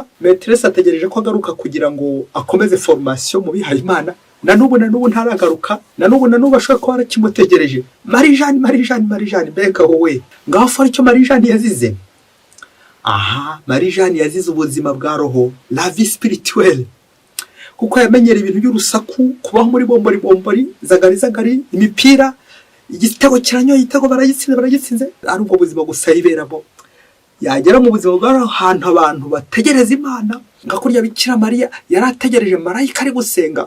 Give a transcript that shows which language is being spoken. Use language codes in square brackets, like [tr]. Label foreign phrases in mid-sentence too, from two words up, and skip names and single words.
[rw] Maîtresse ategereje ko agaruka kugira ngo akomeze formation mu bihaye Imana. Na nubu ntaragaruka. Na nubu ashobora kuba arakimutegereje. Marie Jeanne, mbega wowe ngaho fari cyo Marie Jeanne yazize. aha Marie Jeanne yazize ubuzima bwa roho, [fr] la vie spirituelle, [rw] kuko yamenyera ibintu by'urusaku, kubaho muri bombori zagari imipira, igitego kiranyoye, igitego baragitsinze ari ubwo buzima gusa yiberamo. Yagera mu buzima bwa ahantu abantu bategereza Imana, nka kurya Bikira Mariya yarategereje marayika ari gusenga.